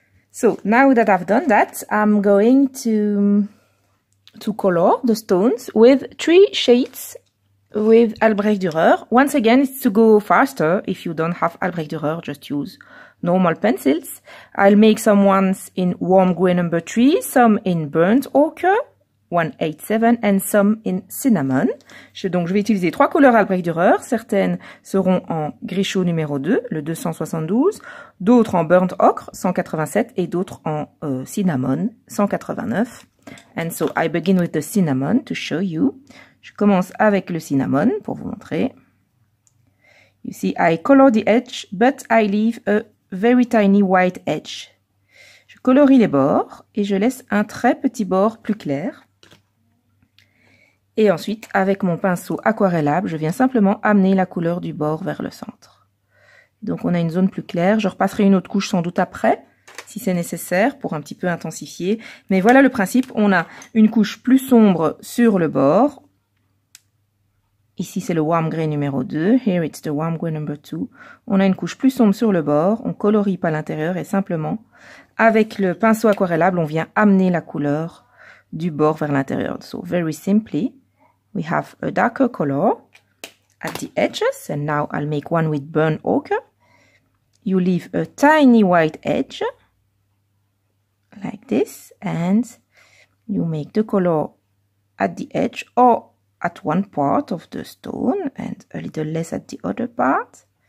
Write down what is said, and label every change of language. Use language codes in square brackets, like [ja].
[en] So now that I've done that, I'm going to color the stones with 3 shades with Albrecht Dürer. Once again, it's to go faster. If you don't have Albrecht Dürer, just use normal pencils. I'll make some ones in warm grey number 3, some in burnt ochre, 187, and some in cinnamon. [fr] Donc je vais utiliser 3 couleurs Albrecht Dürer. Certaines seront en gris chaud numéro 2, le 272, d'autres en burnt ochre, 187, et d'autres en cinnamon, 189. [en] And so I begin with the cinnamon to show you. [fr] Je commence avec le cinnamon pour vous montrer. [en] You see, I color the edge, but I leave a very tiny white edge. [fr] Je colorie les bords et je laisse un très petit bord plus clair. Et ensuite, avec mon pinceau aquarellable, je viens simplement amener la couleur du bord vers le centre. Donc on a une zone plus claire. Je repasserai une autre couche sans doute après, si c'est nécessaire, pour un petit peu intensifier. Mais voilà le principe, on a une couche plus sombre sur le bord. Ici c'est le warm grey numéro 2, [en] here it's the warm grey number 2. [fr] On a une couche plus sombre sur le bord, on colorie pas l'intérieur et simplement, avec le pinceau aquarellable, on vient amener la couleur du bord vers l'intérieur. [en] So very simply, we have a darker color at the edges, and now I'll make one with burnt ochre. You leave a tiny white edge, like this, and you make the color at the edge or at one part of the stone and a little less at the other part.